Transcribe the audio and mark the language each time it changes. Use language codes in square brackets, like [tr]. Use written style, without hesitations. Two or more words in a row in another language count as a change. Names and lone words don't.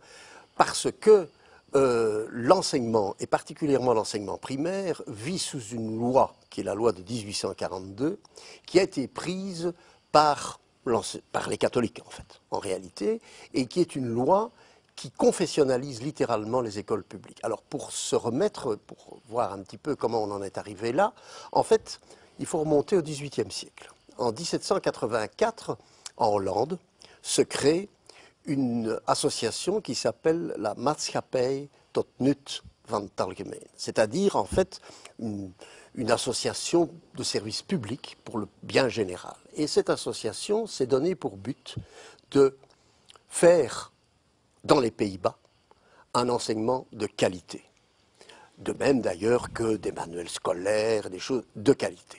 [fr] Parce que l'enseignement, et particulièrement l'enseignement primaire, vit sous une loi, qui est la loi de 1842, qui a été prise par les catholiques, en fait, en réalité, et qui est une loi qui confessionnalise littéralement les écoles publiques. Alors, pour se remettre, pour voir un petit peu comment on en est arrivé là, en fait, il faut remonter au XVIIIe siècle. En 1784, en Hollande, se crée une association qui s'appelle la Maatschappij tot nut van het algemeen, c'est-à-dire en fait une association de service public pour le bien général. Et cette association s'est donnée pour but de faire dans les Pays-Bas un enseignement de qualité, de même d'ailleurs que des manuels scolaires, des choses de qualité.